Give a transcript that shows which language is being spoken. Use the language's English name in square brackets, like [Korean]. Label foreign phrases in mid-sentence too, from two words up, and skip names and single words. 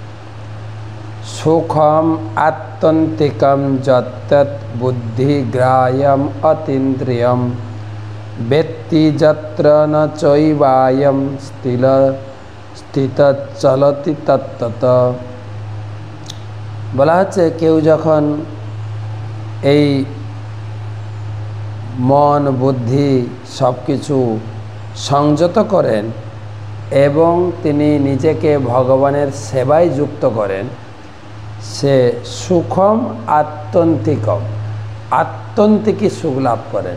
[Sanskrit] सुखम आत्यन्तिकम यत्तत् बुद्धिग्राह्यम अतीन्द्रियम वेत्ति यत्र न चैवायम स्थित चलति तत्तत। [Bangla] बला হচ্ছে কেউ যখন এই মন বুদ্ধি সব কিছু সংযত করেন এবং তিনি নিজেকে ভগবানের সেবায় যুক্ত করেন, সে [Sanskrit] সুখম আত্যন্তিকম [Bangla] আত্যন্তিকী সুখ লাভ করেন।